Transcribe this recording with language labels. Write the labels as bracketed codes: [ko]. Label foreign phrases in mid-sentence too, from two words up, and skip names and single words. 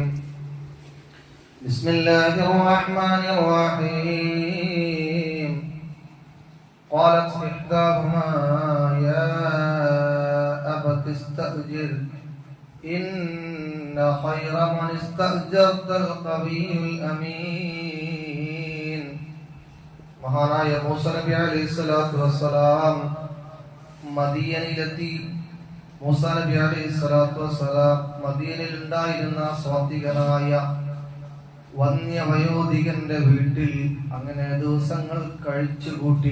[ar] بسم الله الرحمن الرحيم. قالت إحداهما يا أبت استأجر إن خير من استأجرت القوي الأمين. [ml] മഹാനായ മൂസ നബി [ar] عليه الصلاة والسلام [ml] മദീനയിലെത്തി. മൂസ നബി [ar] عليه الصلاة والسلام [ml] മദീനയിൽ ഉണ്ടായിരുന്ന സ്വാത്വികനായ വന്യവയോധികന്റെ വീട്ടിൽ അങ്ങനെ ദിവസങ്ങൾ കഴിച്ചുകൂട്ടി.